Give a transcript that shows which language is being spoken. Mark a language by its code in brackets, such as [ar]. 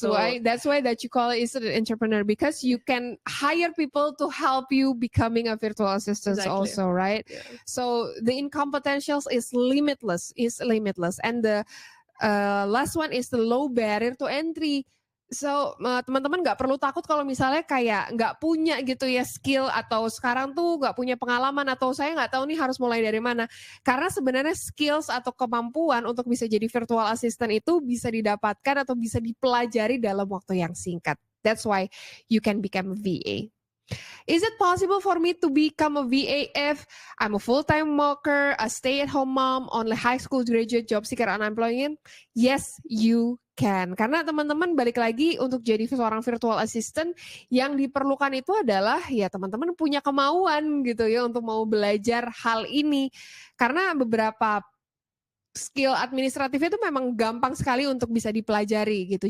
[en] So why that you call it is an entrepreneur, because you can hire people to help you becoming a virtual assistant Exactly. also, right? Yeah. So the income potentials is limitless, and the last one is the low barrier to entry. [id] So teman-teman nggak perlu takut kalau misalnya kayak nggak punya gitu ya skill, atau sekarang tuh nggak punya pengalaman, atau saya nggak tahu nih harus mulai dari mana. Karena sebenarnya skills atau kemampuan untuk bisa jadi virtual assistant itu bisa didapatkan atau bisa dipelajari dalam waktu yang singkat. [en] That's why you can become a VA. Is it possible for me to become a VA if I'm a full-time worker, a stay-at-home mom, only high school graduate, job seeker, unemployed? Yes, you can. [id] Karena teman-teman balik lagi, untuk jadi seorang virtual assistant, yang diperlukan itu adalah ya teman-teman punya kemauan gitu ya untuk mau belajar hal ini. Karena beberapa skill administratif itu memang gampang sekali untuk bisa dipelajari gitu.